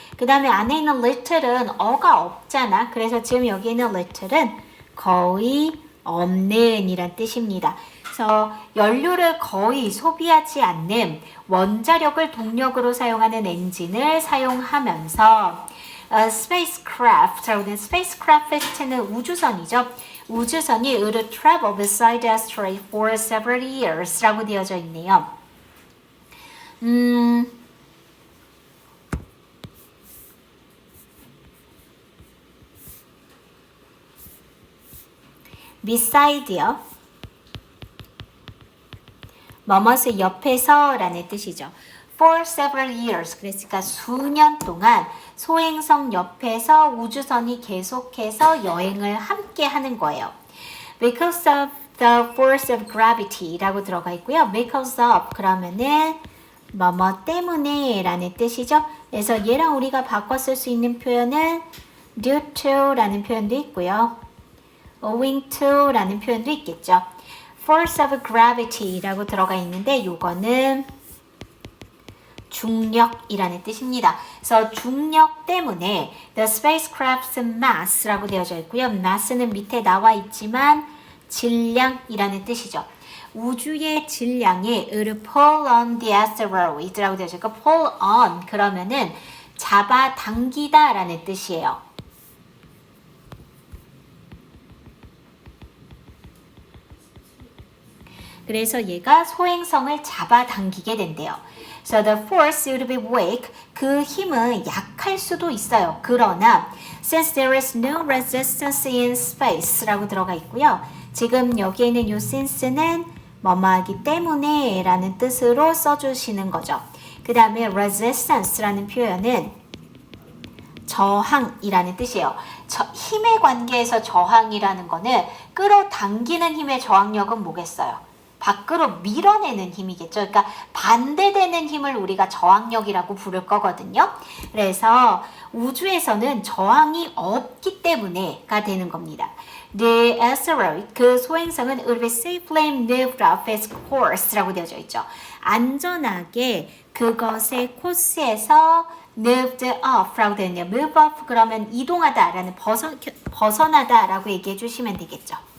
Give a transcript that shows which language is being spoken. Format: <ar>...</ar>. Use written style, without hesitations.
<ko>그 다음에 안에 있는 little은 어가 없잖아. 그래서 지금 여기 있는 little은 거의 없는 이란 뜻입니다. 그래서 연료를 거의 소비하지 않는 원자력을 동력으로 사용하는 엔진을 사용하면서 spacecraft라고 하는 spacecraft는 우주선이죠. 우주선이</ko> <en>would travel beside the asteroid for several years</en> <ko>라고 되어져 있네요.</ko> <en>beside요.</en> <ko>뭐뭇의 옆에서 라는 뜻이죠.</ko> <en>For several years.</en> <ko>그러니까 수년 동안 소행성 옆에서 우주선이 계속해서 여행을 함께 하는 거예요.</ko> <en>Because of the force of gravity</en> <ko>라고 들어가 있고요. Because of 그러면은 뭐뭐 때문에 라는 뜻이죠. 그래서 얘랑 우리가 바꿔 쓸 수 있는 표현은</ko> <en>due to</en> <ko>라는 표현도 있고요.</ko> <en>owing to</en> <ko>라는 표현도 있겠죠. force of gravity 라고 들어가 있는데 요거는 중력이라는 뜻입니다. 그래서 중력 때문에</ko> <en>the spacecraft's mass</en> <ko>라고 되어져 있고요. mass는 밑에 나와 있지만 질량이라는 뜻이죠. 우주의 질량이</ko> <en>would pull on the asteroid</en> <ko>라고 되어져 있고 pull on 그러면은 잡아당기다 라는 뜻이에요. 그래서 얘가 소행성을 잡아당기게 된대요.</ko> <en>So the force would be weak.</en> <ko>그 힘은 약할 수도 있어요. 그러나</ko> <en>since there is no resistance in space</en> <ko>라고 들어가 있고요. 지금 여기에 있는 이 since는 뭐뭐하기 때문에 라는 뜻으로 써주시는 거죠. 그 다음에 resistance라는 표현은 저항이라는 뜻이에요. 힘의 관계에서 저항이라는 거는 끌어당기는 힘의 저항력은 뭐겠어요? 밖으로 밀어내는 힘이겠죠. 그러니까 반대되는 힘을 우리가 저항력이라고 부를 거거든요. 그래서 우주에서는 저항이 없기 때문에가 되는 겁니다.</ko> <en>The asteroid,</en> <ko>그 소행성은</ko> <en>would be safely moved off its course</en> <ko>라고 되어져 있죠. 안전하게 그것의 코스에서</ko> <en>moved off</en> <ko>라고 되어 있네요. move off 그러면 이동하다라는 벗어나다라고 얘기해 주시면 되겠죠.</ko>